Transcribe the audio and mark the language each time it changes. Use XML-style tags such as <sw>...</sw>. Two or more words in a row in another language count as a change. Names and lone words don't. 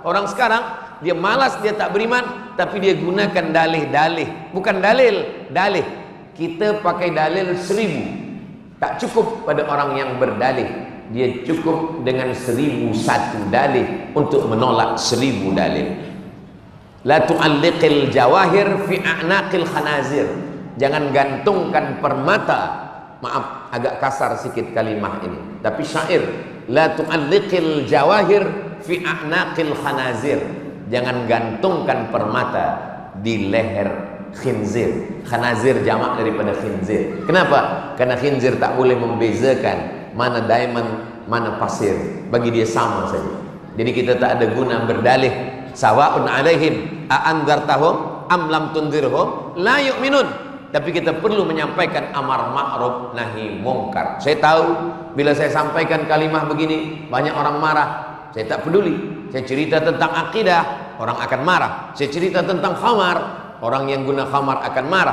<ms>Orang sekarang dia malas, dia tak beriman, tapi dia gunakan dalih-dalih. Bukan dalil. Kita pakai dalil 1000. Tak cukup pada orang yang berdalih. Dia cukup dengan 1001 dalih untuk menolak 1000 dalil.</ms> <ar>لا تعلقوا الجواهر في أعناق الخنازير.</ar> <ms>Jangan gantungkan permata. Maaf, agak kasar sikit kalimah ini, tapi syair.</ms> <ar>لا تعلقوا الجواهر في أعناق الخنازير.</ar> <ms>Jangan gantungkan permata di leher khinzir. Khanazir jamak daripada khinzir. Kenapa? Karena khinzir tak boleh membezakan mana diamond, mana pasir. Bagi dia sama saja. Jadi kita tak ada guna berdalih.</ms> <ar>سواء عليهم أأنذرتهم أم لم تنذرهم لا يؤمنون.</ar> <ms>Tapi kita perlu menyampaikan</ms> <ar>أمر معروف نهي منكر.</ar> <ms>Saya tahu bila saya sampaikan kalimah begini banyak orang marah. Saya tak peduli. Saya cerita tentang akidah, orang akan marah. Saya cerita tentang khamar, orang yang guna khamar akan marah.</ms>